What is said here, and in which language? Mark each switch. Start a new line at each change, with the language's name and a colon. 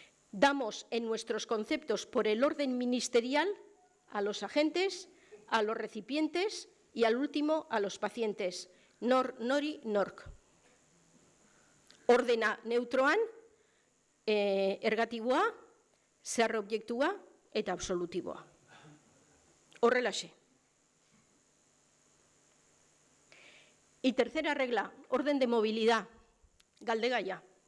Spanish: Damos en nuestros conceptos por el orden ministerial a los agentes, a los recipientes y al último a los pacientes, nor, nori, nork.
Basque: Ordena neutroan, ergatiboa, zehar objektua eta absolutiboa. Horrelaxe.
Spanish: Y tercera regla, orden de movilidad, galdegaia.